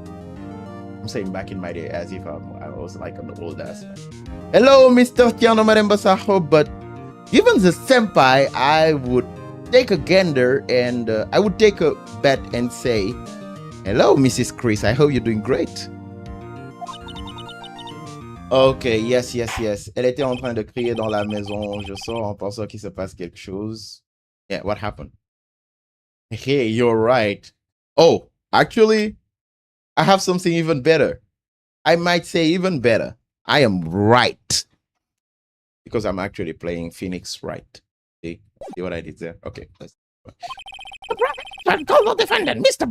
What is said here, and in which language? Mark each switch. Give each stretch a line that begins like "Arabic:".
English: I'm saying back in my day as if I was like an old ass man. Hello, Mr. Tiano Marembasaho, but given the senpai, I would take a gander and I would take a bet and say, hello, Mrs. Chris, I hope you're doing great. Ok, yes.
French: Elle était en train de crier dans la maison. Je sors en pensant qu'il se passe quelque chose.
English: Yeah, what happened? Hey, you're right. Oh, actually, I have something even better. I might say even better. I am right. Because I'm actually playing Phoenix Wright. See what I did there? Okay. The prosecution called the defendant, Mr.